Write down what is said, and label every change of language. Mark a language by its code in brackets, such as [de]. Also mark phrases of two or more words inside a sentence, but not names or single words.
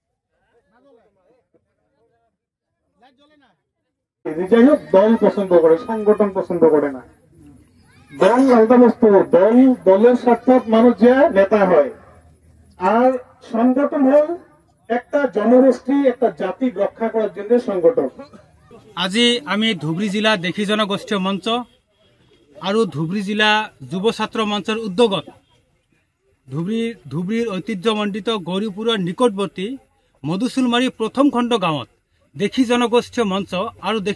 [bn] যাই হোক, দল পছন্দ করে, সংগঠন পছন্দ করে না। দল আলাদা বস্তু, দলের স্বার্থে মানুষ যে নেতা হয়, আর সংগঠন হল একটা জনগোষ্ঠী, একটা জাতি রক্ষা করার জন্য সংগঠন। [as] আজি আমি ধুবুৰী জিলা দেশী জনগোষ্ঠীয় মঞ্চ আৰু ধুবুৰী জিলা যুৱ ছাত্ৰ মঞ্চৰ উদ্যোগত ধুবুৰীৰ ঐতিহ্যমণ্ডিত গৌৰীপুৰৰ নিকটৱৰ্তী মধুচুলমাৰী প্ৰথম খণ্ড গাঁৱত দেশী জনগোষ্ঠীয় মঞ্চ আৰু